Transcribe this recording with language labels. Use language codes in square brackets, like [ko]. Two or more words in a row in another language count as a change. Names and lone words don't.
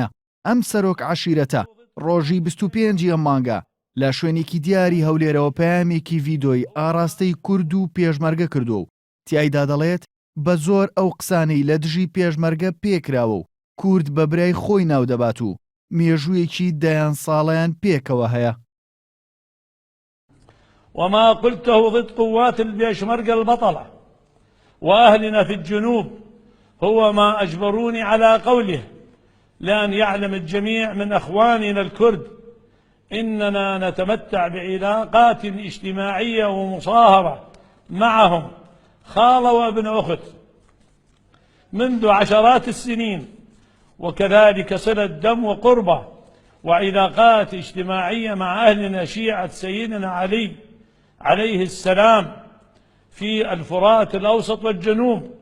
[ckb] ئەم سەرۆک عەشیرەتە ڕۆژی 25 مانگە لە شوێنێکی دیاری هەولێرەوە پەیامێکی ڤیدۆی ئاراستەی کورد و پێشمەرگە کردو و تیایدا دەڵێت بە زۆر ئەو قسانەی لە دژی پێشمەرگە پێکراوە و کورد بە برای خۆی ناو دەبات و مێژوویەکی دەیان ساڵیان پێکەوە هەیە. [ar] وما قلته ضد قوات البيشمركة البطلة وأهلنا في الجنوب هو ما أجبروني على قوله، لأن يعلم الجميع من أخواننا الكرد إننا نتمتع بعلاقات اجتماعية ومصاهرة معهم خالة وابن أخت منذ عشرات السنين، وكذلك صلة دم وقربة وعلاقات اجتماعية مع أهلنا شيعة سيدنا علي عليه السلام في الفرات الأوسط والجنوب